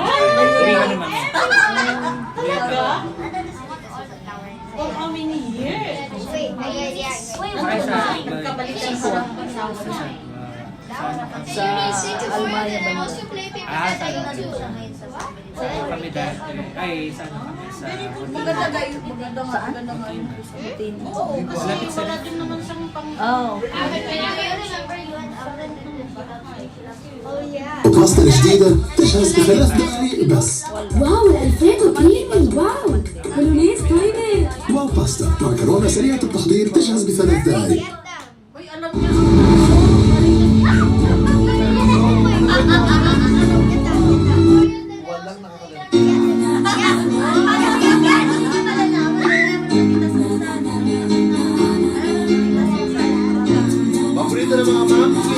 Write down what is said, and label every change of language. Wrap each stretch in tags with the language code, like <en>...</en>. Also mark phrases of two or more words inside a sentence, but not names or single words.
<tl>Uwi ka naman. Ay, Sa Almaya ba yun? kami dati. Ay, saan kami? Sa Maganda nga yung Butin. Malapit sa Oh.</tl> <ar>باستا جديدة تجهز بثلاث دقائق بس. واو الألفريدو كريمي واو بولونيز كريمي واو باستا معكرونة سريعة التحضير تجهز بثلاث دقائق.</ar> <tl>Walang nakakalimutan. Paborito ng mga monkey.</tl>